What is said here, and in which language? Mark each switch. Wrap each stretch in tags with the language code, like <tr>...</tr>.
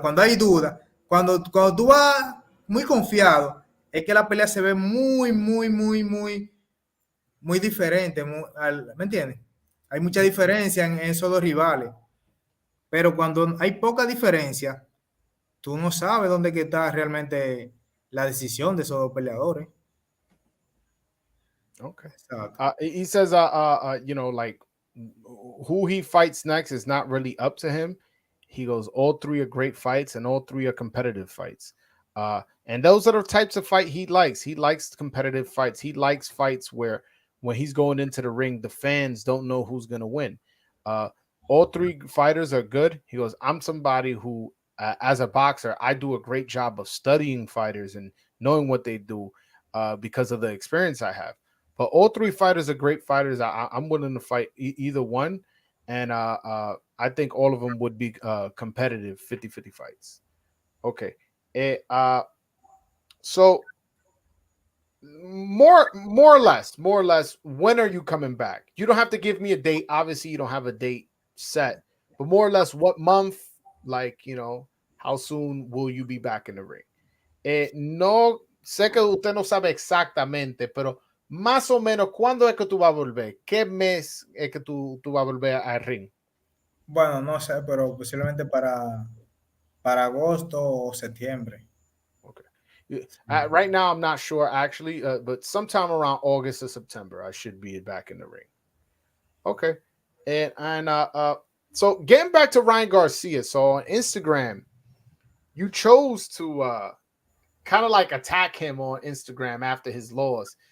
<es>Cuando hay duda, cuando tú vas muy confiado, es que la pelea se ve muy diferente, ¿me entiendes? Hay mucha diferencia en esos 2 rivales. Pero cuando hay poca diferencia, tú no sabes dónde que está realmente la decisión de esos 2 peleadores.</es> <en>Okay. He says, you know, like who he fights next is not really up to him. He goes, all 3 are great fights and all 3 are competitive fights. And those are the types of fight he likes. He likes competitive fights. He likes fights where when he's going into the ring, the fans don't know who's going to win. All 3 fighters are good. He goes, I'm somebody who, as a boxer, I do a great job of studying fighters and knowing what they do because of the experience I have. But all 3 fighters are great fighters. I'm willing to fight either one. And I think all of them would be competitive 50-50 fights. Okay. So more or less, when are you coming back? You don't have to give me a date. Obviously, you don't have a date set. But more or less, what month, like, you know, how soon will you be back in the ring?</en> <es>No sé que usted no sabe exactamente, pero más o menos, ¿cuándo es que tú vas a volver? ¿Qué mes es que tú vas a volver al ring? Bueno, no sé, pero posiblemente para agosto o septiembre.</es> <en>Okay. Right now, I'm not sure actually, but sometime around August or September, I should be back in the ring. Okay. And so getting back to Ryan Garcia. So on Instagram, you chose to kind of like attack him on Instagram after his loss.</en>